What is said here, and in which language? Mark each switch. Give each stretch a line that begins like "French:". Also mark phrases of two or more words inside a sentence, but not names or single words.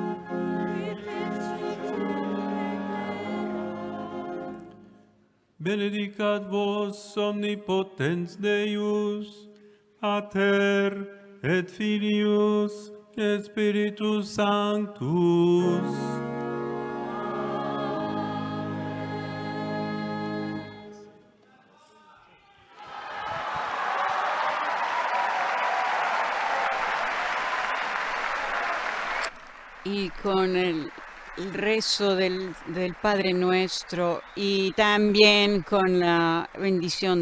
Latin: Benedicat vos omnipotens Deus, Pater et Filius et Spiritus Sanctus.
Spanish: Y con el rezo del Padre Nuestro y también con la bendición